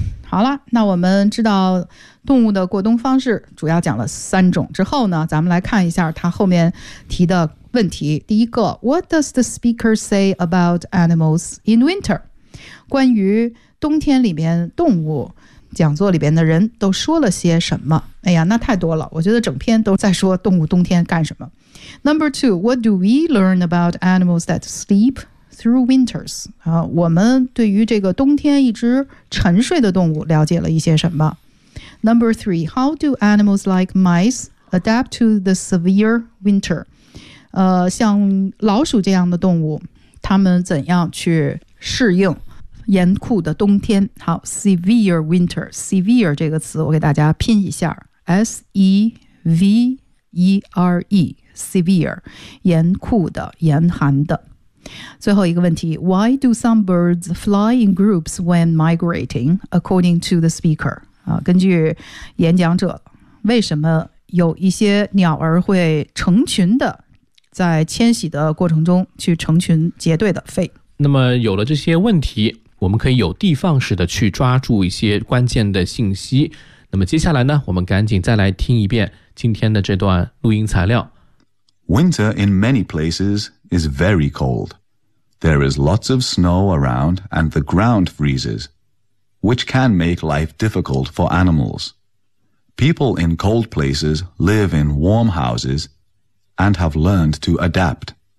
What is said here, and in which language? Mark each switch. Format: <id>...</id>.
<zh>好了，那我们知道动物的过冬方式，主要讲了三种之后呢，咱们来看一下它后面提的问题。第一个</zh> <en>，What does the speaker say about animals in winter？</en> <zh>关于冬天里面动物。讲座里边的人都说了些什么？哎呀，那太多了，我觉得整篇都在说动物冬天干什么。</zh> <en>Number two, what do we learn about animals that sleep through winters?</en> <zh>啊，我们对于这个冬天一直沉睡的动物了解了一些什么。</zh> <en>Number three, how do animals like mice adapt to the severe winter?</en> <zh>像老鼠这样的动物，它们怎样去适应严酷的冬天。好， severe winter， severe 这个词我给大家拼一下， S-E-V-E-R-E， severe， 严酷的，严寒的。最后一个问题，</zh> <en>Why do some birds fly in groups when migrating according to the speaker？</en> <zh>根据演讲者，为什么有一些鸟儿会成群的在迁徙的过程中去成群结队的飞？那么有了这些问题，我们可以有的放矢的去抓住一些关键的信息。那么接下来呢，我们赶紧再来听一遍今天的这段录音材料。</zh> <en>Winter in many places is very cold. There is lots of snow around and the ground freezes, which can make life difficult for animals. People in cold places live in warm houses and have learned to adapt.</en>